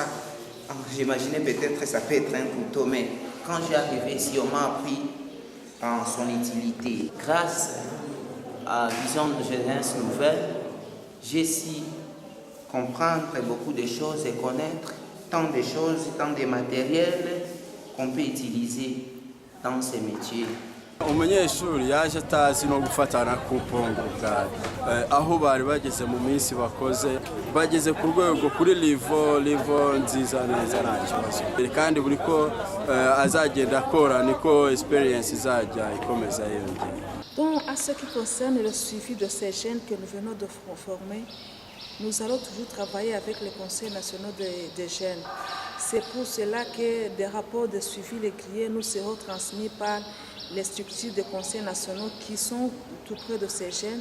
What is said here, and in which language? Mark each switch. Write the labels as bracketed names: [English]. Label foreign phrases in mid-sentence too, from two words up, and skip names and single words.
[French] J'imaginais peut-être que ça peut être un couteau, mais quand je suis arrivé ici, on m'a appris en son utilité. Grâce à Vision de Jeunesse Nouvelle, j'ai su comprendre beaucoup de choses et connaître tant de choses, tant de matériel qu'on peut utiliser dans ces métiers. [Kinyarwanda] Umunyeshuri yaje atazi no gufatana ku pongo bwari aho bari bageze mu minsi bakoze bageze ku rwego kuri livo nziza neza nta kibazo kandi buri ko azagenda akora niko experience izajya ikomeza yiyongera. [French] Donc à ce qui concerne le suivi de ces jeunes que nous venons de former, nous allons toujours travailler avec les conseils nationaux des jeunes. C'est pour cela que des rapports de suivi réguliers nous seront transmis par les structures de conseils nationaux qui sont tout près de ces jeunes.